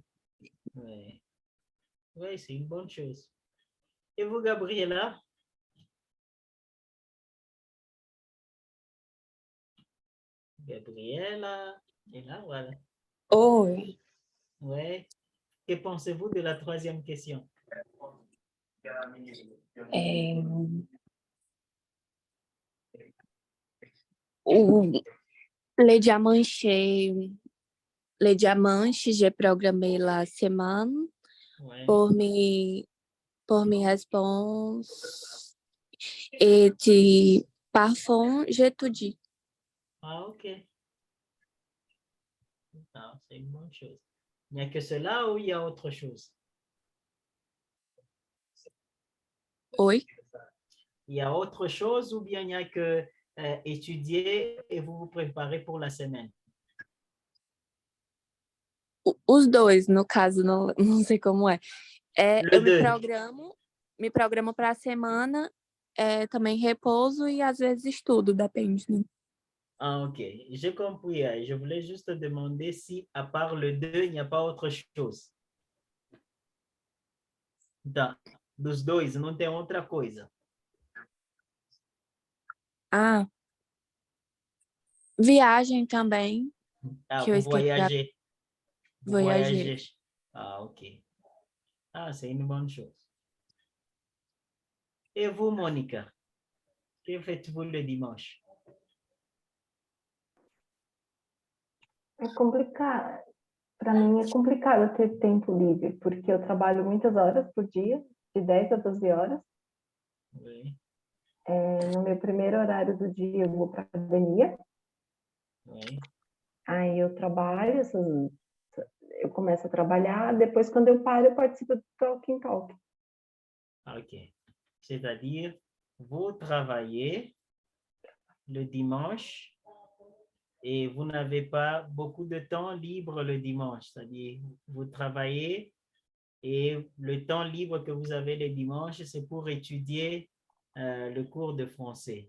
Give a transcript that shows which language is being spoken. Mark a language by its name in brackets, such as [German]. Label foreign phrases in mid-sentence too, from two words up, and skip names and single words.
[French] Oui, oui, c'est une bonne chose. Et vous, Gabriela? Gabriela, et là, voilà. [Portuguese] Oi, [French] Oui. Que pensez-vous de la troisième question? é, o Le Diamante, j'ai programmé la semaine Oui. pour mes réponses et de parfum, j'étudie. Ah, ok. Ah, c'est une bonne chose. Il n'y a que cela ou il y a autre chose? [Portuguese] Oi? [French] Il y a autre chose ou bien il n'y a que étudier et vous vous préparez pour la semaine? [Portuguese] Os dois, no caso, não sei como é. Eu [French] deux. [Portuguese] me programo para a semana, também repouso e às vezes estudo, depende, né? [French] Ah, ok. J'ai compris. Je voulais juste demander si, à part le 2, il n'y a pas autre chose. [Portuguese] Dos dois, não tem outra coisa. Ah, viagem também, Ah, que eu [French] vous [Portuguese] esqueci. [French] voyagez. Vous Voyager. voyagez. Ah, ok. Ah, c'est une bonne chose. Et vous, Monica, que faites-vous le dimanche? [Portuguese] É complicado. Para mim é complicado ter tempo livre, porque eu trabalho muitas horas por dia, de 10 a 12 horas. [French] Oui. [Portuguese] No meu primeiro horário do dia, eu vou para a academia. [French] Oui. [Portuguese] Aí eu trabalho, eu começo a trabalhar, depois quando eu paro, eu participo do Talking Talk. [French] Ok. C'est-à-dire, vous travaillez le dimanche et vous n'avez pas beaucoup de temps libre le dimanche. C'est-à-dire, vous travaillez et le temps libre que vous avez le dimanche, c'est pour étudier le cours de français.